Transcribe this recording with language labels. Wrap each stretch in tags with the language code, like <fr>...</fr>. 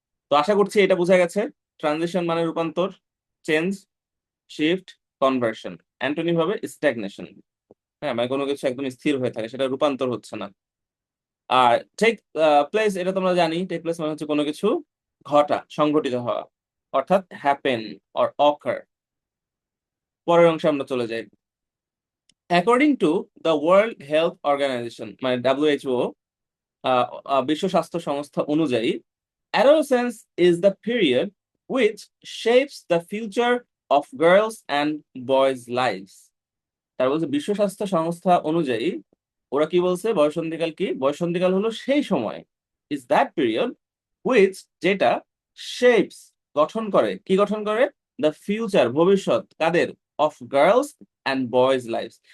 <bn>তো আশা করছি এটা বোঝা গেছে। ট্রানজিশন মানে রূপান্তর, চেঞ্জ, শিফট, কনভার্সন। অ্যান্টোনি হবে স্ট্যাগনেশন, হ্যাঁ মানে কোনো কিছু একদম স্থির হয়ে থাকে, সেটা রূপান্তর হচ্ছে না। আর টেক প্লেস, এটা তোমরা জানি, টেক প্লেস মানে হচ্ছে কোনো কিছু ঘটা, সংঘটিত হওয়া, অর্থাৎ হ্যাপেন অর অকার। পরের অংশে আমরা চলে যাই।</bn> <en>according to the World Health Organisation মানে WHO,</en> <bn>বিশ্ব স্বাস্থ্য সংস্থা অনুযায়ী,</bn> <en>adolescence is the period which shapes the future of girls and boys lives.</en> <bn>তার বলছে বিশ্ব স্বাস্থ্য সংস্থা অনুযায়ী, ওরা কি বলছে, বয়সন্ধিকাল কি, বয়সন্ধিকাল হলো সেই সময়,</bn> <en>is that period which,</en> <bn>যেটা, শেপস, গঠন করে, কি গঠন করে, দ্য ফিউচার, ভবিষ্যৎ, কাদের,</bn> <en>Of girls and boys lifes.</en>